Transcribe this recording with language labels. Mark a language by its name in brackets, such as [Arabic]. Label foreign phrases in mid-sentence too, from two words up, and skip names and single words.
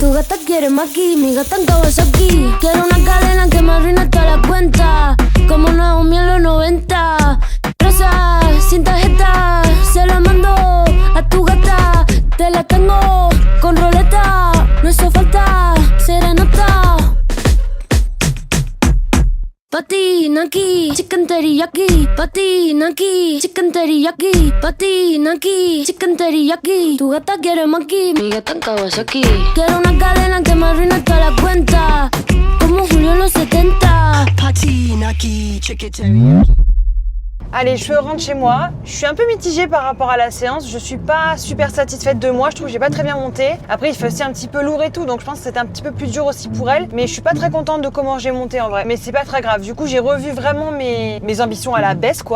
[Spanish] Tu gata quiere maki, mi gata en Kawasaki. Quiero una cadena que me arruine toda la cuenta, como Naomi en los 90. Rosa, sin tarjeta, se la mando a tu gata. Te la tengo con roleta, no hizo falta serenata. Pati, Naki, [English] chicken teriyaki. [Spanish] Pati, Naki, [English] chicken teriyaki. [Spanish] Pati, Naki, [English] chicken teriyaki. [Spanish] Tu gata quiere maki, mi gata en Kawasaki. Quiero una cadena que me arruine toda la cuenta, como Julio en los 70. Pati, Naki, [English] chicken teriyaki. [French] Allez, je rentre chez moi. Je suis un peu mitigée par rapport à la séance. Je suis pas super satisfaite de moi. Je trouve que j'ai pas très bien monté. Après, il fait aussi un petit peu lourd et tout, donc je pense que c'était un petit peu plus dur aussi pour elle. Mais je suis pas très contente de comment j'ai monté en vrai. Mais c'est pas très grave. Du coup, j'ai revu vraiment mes ambitions à la baisse, quoi.